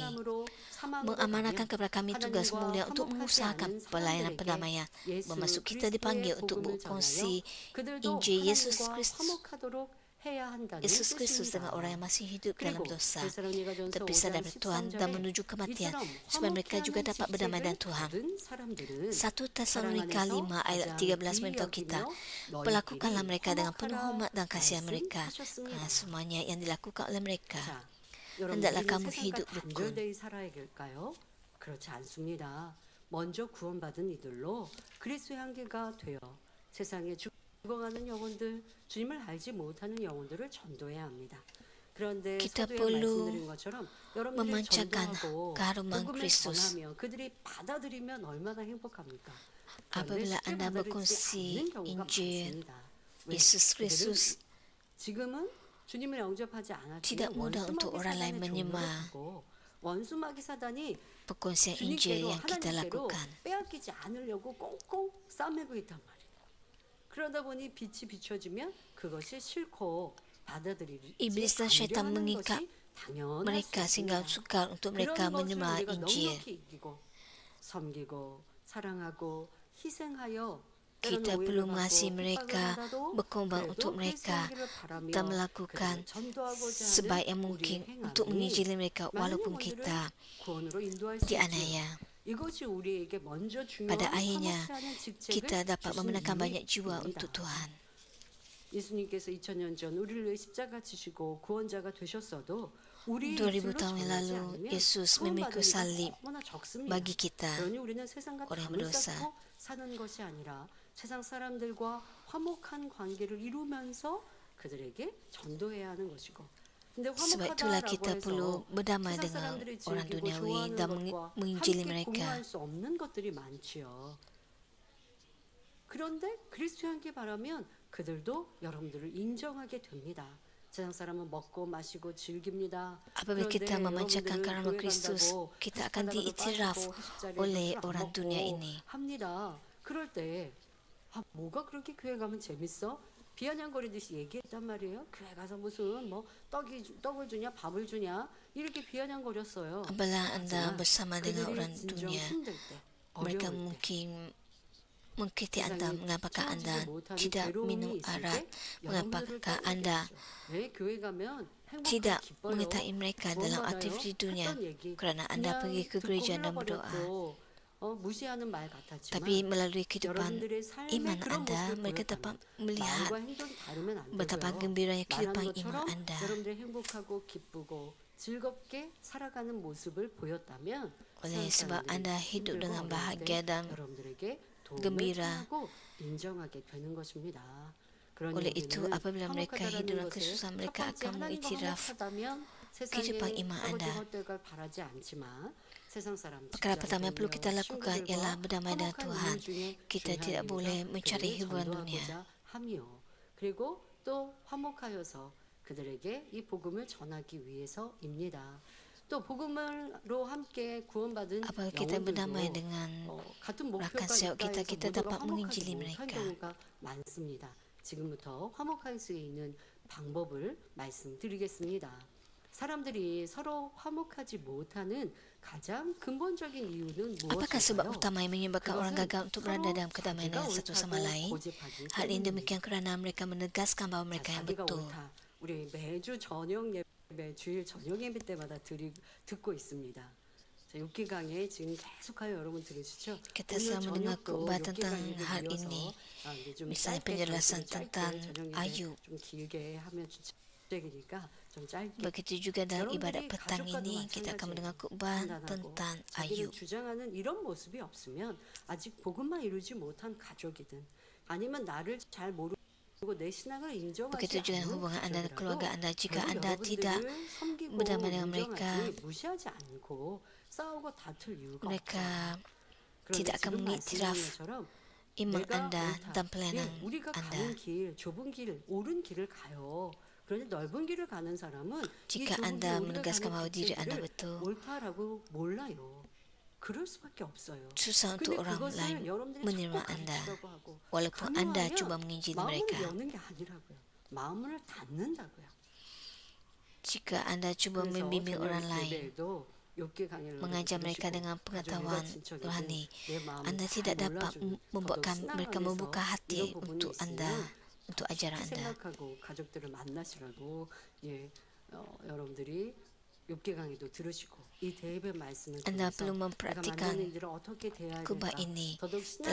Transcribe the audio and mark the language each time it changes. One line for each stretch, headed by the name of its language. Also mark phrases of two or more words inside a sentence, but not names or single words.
Malay: Mengamanahkan kepada kami tugas mulia untuk mengusahakan pelayanan perdamaian, bermaksud kita dipanggil untuk berkongsi Injil Yesus Kristus dengan orang yang masih hidup dalam dosa, terpisah dari Tuhan dan menuju kematian, supaya mereka juga dapat berdamai dengan Tuhan. 1 Tesalonika 5 ayat 13 memberitahu kita, perlakukanlah mereka dengan penuh hormat dan kasihan mereka, kerana semuanya yang dilakukan oleh mereka. hendaklah kamu hidup rukun.
Korean: 그렇지 않습니다. 먼저 구원받은 이들로 그리스도의 향기가 되어 세상에 죽어가는 영혼들, 주님을 알지 못하는 영혼들을 전도해야 합니다. 그런데
Malay: Kita
Korean: 서두에
Malay: perlu
Korean: 말씀드린 것처럼 여러분들이
Malay: memancarkan
Korean: 전도하고
Malay: keharuman
Korean: 복음을
Malay: Kristus.
Korean: 전하면 그들이 받아들이면 얼마나 행복합니까?
Malay: Apabila
Korean: 그런데
Malay: anda
Korean: 쉽게 받아들이지
Malay: berkongsi
Korean: 않는 경우가
Malay: Injil
Korean: 많습니다. 왜?
Malay: Yesus
Korean: 그들은
Malay: Kristus,
Korean: 지금은 주님을 영접하지 않았지만
Malay: tidak mudah untuk orang lain menerima
Korean: 원수마귀 사단이
Malay: perkongsian Injil
Korean: 주님께로
Malay: yang kita
Korean: 하나님께로
Malay: lakukan.
Korean: 빼앗기지 않으려고 꽁꽁 싸매고 있단 말이에요. 그러다 보니 빛이 비춰지면 그것이 싫고 받아들이지
Malay: Iblis dan syaitan
Korean: 않으려는
Malay: mengikat
Korean: 것이 당연할
Malay: mereka
Korean: 수
Malay: sehingga
Korean: 있습니다.
Malay: sukar untuk mereka
Korean: 그런 것을
Malay: menerima
Korean: 우리가
Malay: Injil.
Korean: 넉넉히 이기고 섬기고 사랑하고 희생하여
Malay: Kita perlu mengasihi mereka, berkorban untuk mereka dan melakukan sebaik yang mungkin untuk menginjili mereka walaupun kita dianiaya. Pada akhirnya, kita dapat memenangkan banyak jiwa untuk Tuhan.
Korean: 예수님께서 2000년 전 우리를 위해 십자가 지시고 구원자가 되셨어도 우리
Malay: 2000 tahun yang lalu, Yesus memikul salib bagi kita,
Korean: 그러니 우리는 세상과
Malay: orang yang
Korean: 담을
Malay: berdosa.
Korean: 쌓고 사는 것이 아니라 세상 사람들과 화목한 관계를 이루면서 그들에게 전도해야 하는 것이고. 근데
Malay: Sebab itulah kita
Korean: 화목하다라고
Malay: perlu
Korean: 해서
Malay: berdamai
Korean: 세상
Malay: dengan
Korean: 사람들이
Malay: orang
Korean: 즐기고
Malay: duniawi
Korean: 좋아하는
Malay: dan
Korean: 것과
Malay: menginjili
Korean: 함께
Malay: mereka.
Korean: 공유할 수 없는 것들이 많지요. 그런데 그리스도 함께 바라면 그들도 여러분들을 인정하게 됩니다. 세상 사람은 먹고 마시고 즐깁니다.
Malay: Apabila kita memancarkan karama Kristus, kita akan diiktiraf oleh orang dunia ini.
Korean: 합니다. 그럴 때 뭐가 그렇게 교회 가면 재밌어? 비아냥거리듯이 얘기했단 말이에요. 교회 가서 무슨 뭐 떡을 주냐 밥을 주냐 이렇게 비아냥거렸어요.
Malay: Apabila anda bersama dengan orang
Korean: 그들이 진정
Malay: dunia,
Korean: 힘들 때,
Malay: mereka
Korean: 어려울 때,
Malay: mungkin mengkritik anda,
Korean: 세상에
Malay: mengapakah anda
Korean: 채워지지 못하는
Malay: tidak
Korean: 괴로움이
Malay: minum
Korean: 있을
Malay: arak,
Korean: 때
Malay: mengapakah
Korean: 여러분들을
Malay: anda
Korean: 떠올리겠죠. 왜 교회 가면 행복하고
Malay: tidak
Korean: 기뻐요?
Malay: mengetahui mereka dalam
Korean: 구원받아요?
Malay: aktiviti dunia
Korean: 했던 얘기
Malay: kerana anda
Korean: 그냥
Malay: pergi ke
Korean: 듣고
Malay: gereja dan berdoa.
Korean: 흘려버렸고 무시하는 말 같았지만
Malay: Tapi melalui kehidupan
Korean: 여러분들의 삶의
Malay: iman
Korean: 그런
Malay: Anda,
Korean: 모습을
Malay: mereka
Korean: 보였다면
Malay: dapat melihat
Korean: 말과 행동이 다르면 안
Malay: betapa
Korean: 되고요.
Malay: gembiranya
Korean: 말하는
Malay: kehidupan iman
Korean: 것처럼
Malay: Anda.
Korean: 여러분들이 행복하고 기쁘고 즐겁게 살아가는 모습을 보였다면
Malay: Oleh
Korean: 세상
Malay: sebab
Korean: 사람들이
Malay: Anda hidup
Korean: 힘들고
Malay: dengan
Korean: 어려울
Malay: bahagia
Korean: 때
Malay: dan
Korean: 여러분들에게 도움을
Malay: gembira.
Korean: 청하고 인정하게 되는 것입니다. 그러니
Malay: oleh itu
Korean: 우리는
Malay: apabila mereka hidup
Korean: 화목하다라는
Malay: dalam
Korean: 것에
Malay: kesusahan
Korean: 첫
Malay: mereka
Korean: 번째
Malay: akan
Korean: 하나님과
Malay: mengiktiraf
Korean: 화목하다면
Malay: kehidupan
Korean: 세상에
Malay: iman
Korean: 썩어지고
Malay: Anda.
Korean: 헛되걸 바라지 않지만 세상 사람
Malay: Perkara pertama yang perlu kita
Korean: 직장이며
Malay: lakukan
Korean: 친구들과
Malay: ialah berdamai dengan
Korean: 화목한
Malay: Tuhan.
Korean: 이유 중에
Malay: Kita
Korean: 중요한
Malay: tidak
Korean: 이유가
Malay: boleh mencari
Korean: 그들을
Malay: hiburan dunia.
Korean: 전도하고자 함이요. 그리고 또 화목하여서 그들에게 이 복음을 전하기 위해서입니다. 또 복음으로 함께 구원받은
Malay: Apabila kita berdamai
Korean: 영혼들도
Malay: dengan
Korean: 같은 목표가
Malay: rakan sejawat kita,
Korean: 있다
Malay: kita
Korean: 해서 모두가
Malay: dapat
Korean: 화목하지
Malay: menginjili
Korean: 못한
Malay: mereka.
Korean: 경우가 많습니다. 지금부터 화목할 수 있는 방법을 말씀드리겠습니다. 사람들이 서로 화목하지 못하는 가장 근본적인 이유는
Malay: Apakah sebab
Korean: 무엇일까요?
Malay: utama yang menyebabkan orang gagal untuk berada dalam kedamaian dengan satu sama lain? Hal ini demikian kerana mereka menegaskan bahawa mereka yang
Korean: 자기가
Malay: betul.
Korean: 옳다. 우리 매주 저녁 예배, 주일 저녁 예배 때마다 듣고 있습니다. 자, 욥기강에 지금 계속하여 여러분 들으시죠?
Malay: Kita
Korean: 오늘
Malay: selalu mendengar
Korean: 저녁도
Malay: khotbah tentang
Korean: 욥기강에
Malay: hal
Korean: 이어서
Malay: ini.
Korean: 이제 좀
Malay: Misalnya
Korean: 짧게
Malay: penjelasan
Korean: 짧게
Malay: tentang
Korean: 저녁 예배
Malay: Ayub.
Korean: 좀 길게 하면 주책이니까 좀 짧게
Malay: Begitu juga dalam ibadat
Korean: 여러분들이
Malay: petang
Korean: 가족과도
Malay: ini kita akan mendengar
Korean: 마찬가지예요.
Malay: khotbah
Korean: 판단하고
Malay: tentang
Korean: 자기를
Malay: Ayub.
Korean: 주장하는 이런 모습이 없으면 아직 복음만 이루지 못한 가족이든 아니면 나를 잘 모르고 내 신앙을 인정하지
Malay: Begitu juga
Korean: 않는
Malay: hubungan Anda dan
Korean: 가족이라도
Malay: keluarga Anda. Jika
Korean: 결국
Malay: Anda tidak
Korean: 여러분들을 섬기고
Malay: berdamai dengan mereka,
Korean: 인정하지 무시하지 않고 싸우고 다툴 이유가
Malay: mereka
Korean: 없어요. 그런데
Malay: tidak akan
Korean: 지금
Malay: mengiktiraf
Korean: 말씀드린 것처럼
Malay: iman
Korean: 내가
Malay: Anda
Korean: 옳다.
Malay: dan pelayanan
Korean: 예, 우리가
Malay: Anda.
Korean: 가는 길, 좁은 길, 옳은 길을 가요. 그런데 넓은 길을 가는 사람은
Malay: Jika
Korean: 이 좁은
Malay: Anda
Korean: 길, 우리가
Malay: menegaskan
Korean: 가는
Malay: bahawa diri
Korean: 길을
Malay: Anda betul,
Korean: 옳다라고 몰라요. 그럴 수밖에 없어요.
Malay: susah
Korean: 근데
Malay: untuk orang
Korean: 그것을
Malay: lain
Korean: 여러분들이
Malay: menerima
Korean: 자꾸
Malay: Anda.
Korean: 가르치려고 하고
Malay: Walaupun Anda
Korean: 강요하면
Malay: cuba menginjili
Korean: 마음을
Malay: mereka.
Korean: 여는 게 아니라고요. 마음을 닫는다고요.
Malay: Jika Anda cuba
Korean: 그래서
Malay: membimbing orang
Korean: 저녁
Malay: lain,
Korean: 예배에도 욥기 강의를
Malay: mengajar
Korean: 들으시고
Malay: mereka dengan
Korean: 가족과
Malay: pengetahuan
Korean: 친척이든
Malay: rohani,
Korean: 내 마음을
Malay: Anda
Korean: 잘
Malay: tidak dapat
Korean: 몰라주는
Malay: membuatkan
Korean: 더더욱
Malay: mereka
Korean: 신앙
Malay: membuka
Korean: 안에서
Malay: hati
Korean: 이런 부분이
Malay: untuk Anda,
Korean: 있으면
Malay: untuk ajaran
Korean: 깊이
Malay: Anda.
Korean: 생각하고 가족들을 만나시라고 여러분들이 욥기 강의도 들으시고 이 대입의 말씀을
Malay: Anda
Korean: 통해서
Malay: perlu
Korean: 내가
Malay: mempraktikkan
Korean: 만나는 일을 어떻게 대해야
Malay: khotbah
Korean: 될까
Malay: ini
Korean: 더더욱 신앙